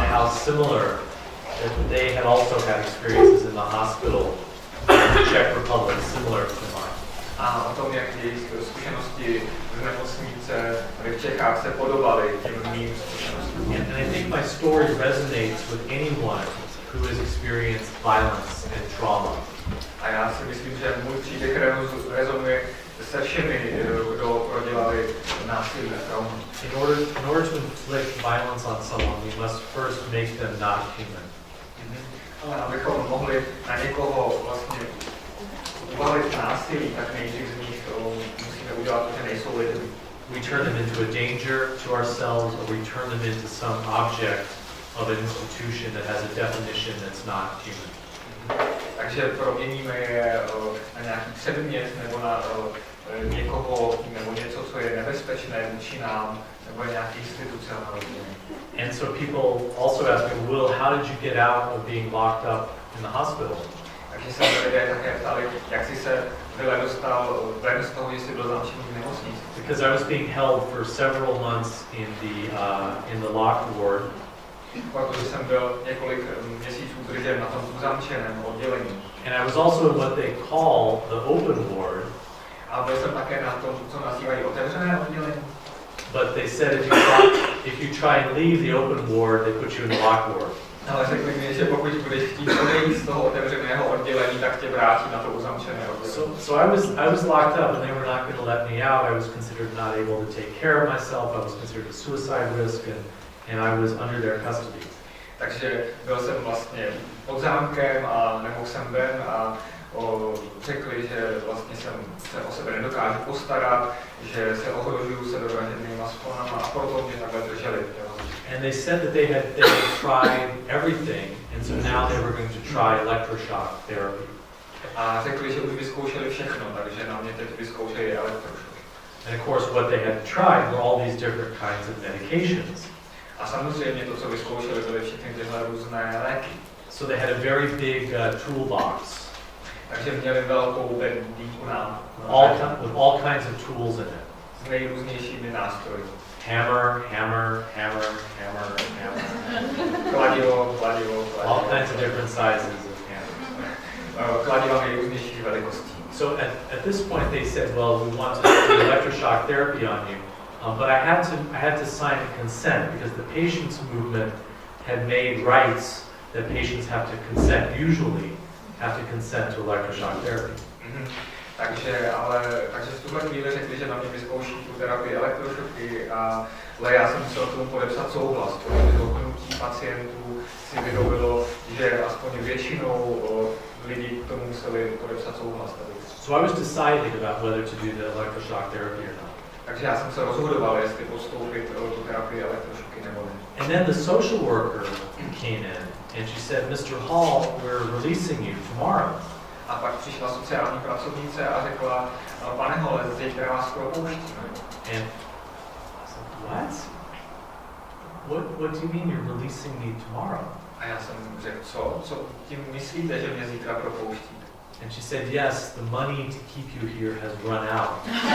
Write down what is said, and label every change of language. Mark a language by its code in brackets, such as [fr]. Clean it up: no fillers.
[en] similar, that they had also had experiences in the hospital in the Czech Republic similar to mine. [cs] A o tom, jak jejich zkušenosti z nemocnice v Čechách se podobaly těm mým zkušenostím. [en] And I think my story resonates with anyone who has experienced violence and trauma. [cs] A já si myslím, že můj příběh rezonuje se všemi, kdo prodělali násilí a trauma. [en] In order to inflict violence on someone, we must first make them not human. [cs] Ale abychom mohli na někoho vlastně uvalit násilí, tak nejdřív z nich musíme udělat to, že nejsou lidmi. [en] We turn them into a danger to ourselves, or we turn them into some object of an institution that has a definition that's not human. [cs] Takže proměníme je na nějaký předmět nebo na někoho, nebo něco, co je nebezpečné vůči nám, nebo je nějaký institucionální. [en] And so people also ask me, Will, how did you get out of being locked up in the hospital? [cs] Takže se lidé také ptali, jak jsi se dostal ven z toho, že jsi byl zamčený v nemocnici. [en] Because I was being held for several months in the locked ward. [cs] Protože jsem byl několik měsíců držen na tom uzamčeném oddělení. [en] And I was also in what they call the open ward. [cs] A byl jsem také na tom, co nazývají otevřené oddělení. [en] But they said if you try and leave the open ward, they put you in the locked ward. [cs] Ale řekli mi, že pokud budeš chtít odejít z toho otevřeného oddělení, tak tě vrátí na to uzamčené oddělení. [en] So I was locked up and they were not going to let me out. I was considered not able to take care of myself. I was considered a suicide risk and I was under their custody. [cs] Takže byl jsem vlastně pod zámkem a nemohl jsem ven a řekli, že vlastně se o sebe nedokážu postarat, že se ohrožuju sebevražednýma sklonama a proto mě takhle drželi. [en] And they said that they had tried everything, and so now they were going to try electroshock therapy. [cs] A řekli, že už vyzkoušeli všechno, takže na mě teď vyzkoušeli elektrošok. [en] And of course what they had tried were all these different kinds of medications. [cs] A samozřejmě to, co vyzkoušeli, byly všechny tyhle různé léky. [en] So they had a very big toolbox. [cs] Takže měli velkou bedníku [en] with all kinds of tools in it. [cs] S nejrůznějšími nástroji. [en] Hammer, hammer, hammer, hammer, hammer. [cs] Kladivo. [en] All kinds of different sizes of hammers. [cs] Kladiva nejrůznějších velikostí. [en] So at this point they said, well, we want to do electroshock therapy on you. But I had to sign a consent because the patients movement had made rights that patients have to consent, usually have to consent to electroshock therapy. [cs] Takže v tuhle chvíli řekli, že na mě vyzkouší tu terapii elektrošoky, ale já jsem musel k tomu podepsat souhlas, protože dohodnutí pacientů si vyhovilo, že aspoň většinou lidí k tomu museli podepsat souhlas. [en] So I was deciding about whether to do the electroshock therapy or not. [cs] Takže já jsem se rozhodoval, jestli podstoupit tu terapii elektrošoky nebo ne. [en] And then the social worker came in and she said, Mr. Hall, we're releasing you tomorrow. [cs] A pak přišla sociální pracovnice a řekla, pane Hole, zítra vás propouštíme. [en] And I said, what do you mean you're releasing me tomorrow? [cs] A já jsem řekl, co tím myslíte, že mě zítra propouštíte? [en] And she said, yes, the money to keep you here has run out.